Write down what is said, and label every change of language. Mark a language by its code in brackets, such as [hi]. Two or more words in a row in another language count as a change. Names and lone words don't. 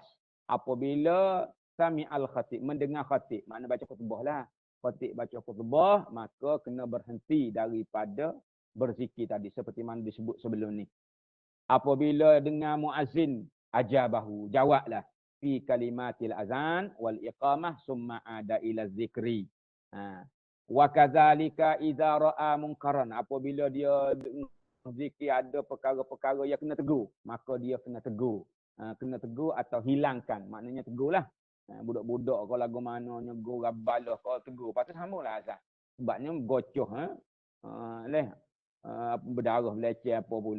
[ms] Apabila [ar] سمع الخطيب, [ms] mendengar khatib, makna baca khutbah lah. Khatib baca khutbah, maka kena berhenti daripada berzikir tadi seperti mana disebut sebelum ni. Apabila dengar muazzin ajabahu, jawablah [ar] في كلمات الأذان والإقامة ثم عاد إلى ذكره. وكذلك إذا رأى منكرا, [ms] apabila dia zikir ada perkara-perkara yang kena tegur, maka dia kena tegur. Kena tegur atau hilangkan, maknanya tegurlah. Budak-budak kalau lagu mana nyegur gabalah kalau tegur, patut samalah azan. Sebabnya gocoh leh berdarah leceh apa pula.